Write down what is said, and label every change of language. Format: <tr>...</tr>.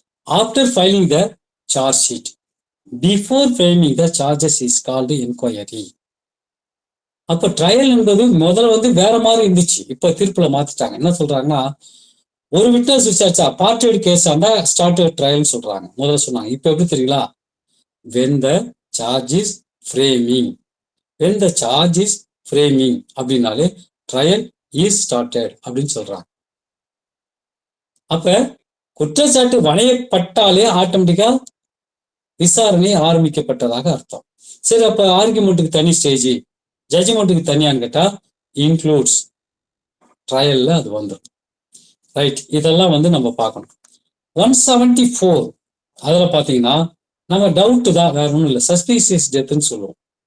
<en>After filing the charge sheet, before framing the charges is called enquiry.</en> <ta>அப்ப trial என்பது முதல்ல வேற மாதிரி இருந்துச்சு. இப்ப தீர்ப்புல மாத்திட்டாங்க. என்ன சொல்றாங்கன்னா, ஒரு விட்னஸ் விசாரிச்சா பார்ட்டட் கேஸ் ஆண்டா ஸ்டார்டட் ட்ரையல் சொல்றாங்க. முதல்ல சொன்னாங்க. இப்ப எப்படி தெரியுங்களா?</ta> <en>when the charge is framing, when the charge is framing அப்படின்னாலே trial is started</en> <ta>அப்படின்னு சொல்றாங்க. அப்ப குற்றச்சாட்டு வணையப்பட்டாலே ஆட்டோமேட்டிக்கா விசாரணை ஆரம்பிக்கப்பட்டதாக அர்த்தம். சரி, அப்ப ஆர்குமெண்ட்டுக்கு தனி ஸ்டேஜ், ஜட்ஜ்மெண்ட்டுக்கு தனியான்னு கேட்டா இன்க்ளூட்ஸ் ட்ரையல்ல அது வந்துடும். ரைட், இதெல்லாம் நம்ம பார்க்கணும். 174 அதில் பார்த்தீங்கன்னா நம்ம டவுட்டு தான், வேற ஒன்றும் இல்லை, சஸ்பீசியஸ் டெத்துன்னு சொல்லுவோம்.</ta>